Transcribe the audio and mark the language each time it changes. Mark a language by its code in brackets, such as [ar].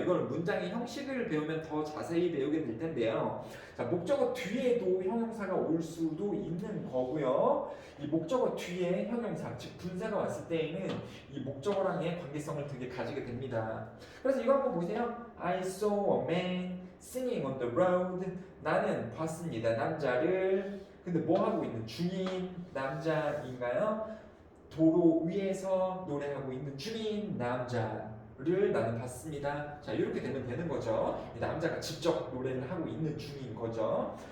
[ko] 이걸 문장의 형식을 배우면 더 자세히 배우게 될 텐데요. 자, 목적어 뒤에도 형용사가 올 수도 있는 거고요. 이 목적어 뒤에 형용사 즉 분사가 왔을 때에는 이 목적어랑의 관계성을 되게 가지게 됩니다. 그래서 이거 한번 보세요. [en] I saw a man singing on the road. [ko] 나는 봤습니다. 남자를 근데 뭐 하고 있는 중인 남자인가요? 도로 위에서 노래하고 있는 중인 남자를 나는 봤습니다. 자, 이렇게 되면 되는 거죠. 이 남자가 직접 노래를 하고 있는 중인 거죠.